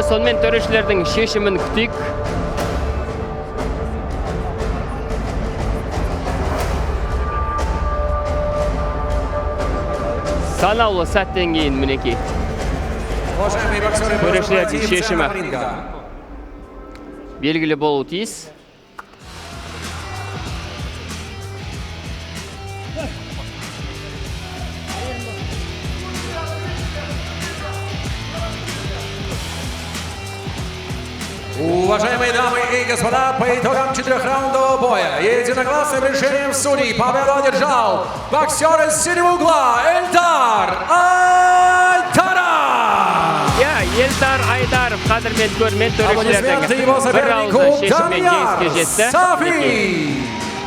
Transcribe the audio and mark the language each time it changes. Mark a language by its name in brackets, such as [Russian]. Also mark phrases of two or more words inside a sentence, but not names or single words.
[Kazakh] Сонымен төрешілердің шешімін күтейік. Санаулы сәттен кейін мінекей. Төрешілердің шешімі белгілі болуы тиіс. [Russian] Уважаемые дамы и господа, по итогам 4-раундового боя единогласным решением судей победу одержал боксер из синего угла Эльдар Айдаров. [Kazakh] Эльдар Айдаров қадірмен көрермен төрешілердің [Russian] Аплодисменты его [Kazakh] бір ауыздан [Russian] сопернику [Kazakh] шешіммен жеңіске жетті. Сафи.